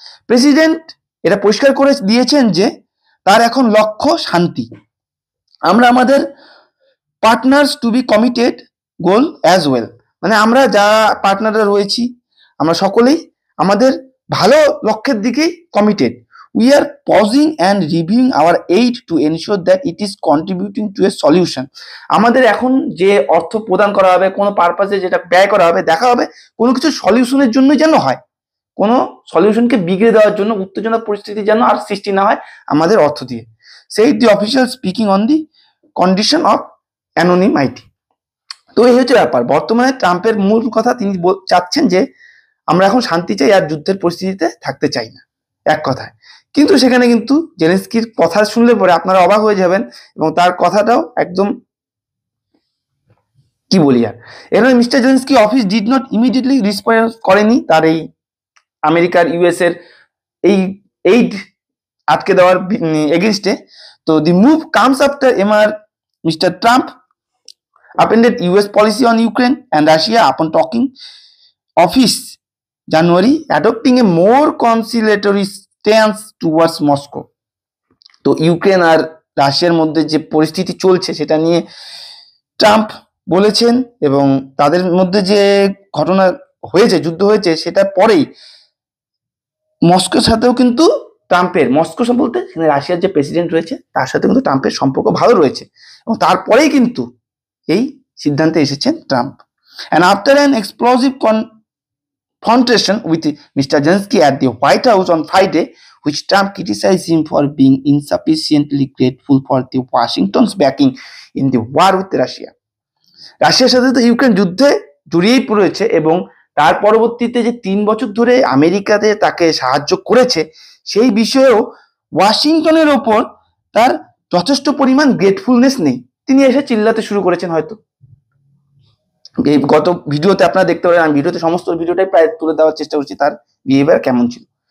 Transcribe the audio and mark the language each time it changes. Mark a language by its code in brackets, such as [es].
[bn] President এটা পরিষ্কার করে দিয়েছেন যে তার এখন লক্ষ্য শান্তি। আমরা আমাদের [en] partners to be committed goal as well, [bn] মানে আমরা যারা পার্টনাররা রয়েছি আমরা সকলেই আমাদের ভালো লক্ষ্যের দিকেই committed. [en] We are pausing and reviewing our aid to ensure that it is contributing to a solution. [bn] আমাদের এখন যে অর্থ প্রদান করা হবে কোনো পারপাসে যেটা ব্যয় করা হবে, দেখা হবে কোনো কিছু সলিউশনের জন্য যেন হয়, কোনো সলিউশনকে বিগড়ে দেওয়ার জন্য উত্তেজনা পরিস্থিতি যেন আর সৃষ্টি না হয় আমাদের অর্থ দিয়ে। [en] সেই the official speaking on the condition of anonymity. [bn] তো এই হচ্ছে ব্যাপার। বর্তমানে ট্রাম্পের মূল কথা, তিনি চাচ্ছেন যে আমরা এখন শান্তি চাই আর যুদ্ধের পরিস্থিতিতে থাকতে চাই না, এক কথায়। কিন্তু সেখানে কিন্তু জেলেনস্কির কথা শুনলে পরে আপনারা অবাক হয়ে যাবেন এবং তার কথাটাও একদম কি বলি আর। এখানে mister Zelensky [en] office did not immediately respond [bn] করেনি তার এই আমেরিকার ইউএস এর এই এইড আটকে দেওয়ার এগেনস্টে। [en] তো the move comes after mister Trump upended US policy on Ukraine and Russia upon talking of his January, adopting a more conciliatory stance towards Moscow. [bn] তো ইউক্রেন আর রাশিয়ার মধ্যে যে পরিস্থিতি চলছে সেটা নিয়ে ট্রাম্প বলেছেন এবং তাদের মধ্যে যে ঘটনা হয়েছে, যুদ্ধ হয়েছে, সেটা পরেই মস্কোর সাথেও কিন্তু ট্রাম্পের, মস্কো বলতে রাশিয়ার যে প্রেসিডেন্ট রয়েছে তার সাথে কিন্তু ট্রাম্পের সম্পর্ক ভালো রয়েছে এবং তারপরেই কিন্তু এই সিদ্ধান্তে এসেছেন Trump. [en] And after an explosive confrontation with Mr. Zelensky at the White House on Friday, which Trump criticized him for being insufficiently grateful for the Washington's backing in the war with Russia. [bn] রাশিয়ার সাথে তো Ukraine যুদ্ধে জড়িয়েই পড়েছে এবং তার পরবর্তীতে যে 3 বছর ধরে আমেরিকাতে তাকে সাহায্য করেছে সেই বিষয়েও ওয়াশিংটনের ওপর তার যথেষ্ট পরিমাণ গ্রেটফুলনেস নেই। তিনি এসে চিল্লাতে শুরু করেছেন। হয়তো এই গত ভিডিওতে আপনারা দেখতে পারেন, আমি ভিডিওতে সমস্ত ভিডিওটাই প্রায় তুলে দেওয়ার চেষ্টা করছি তার বিহেভিয়ার কেমন ছিল।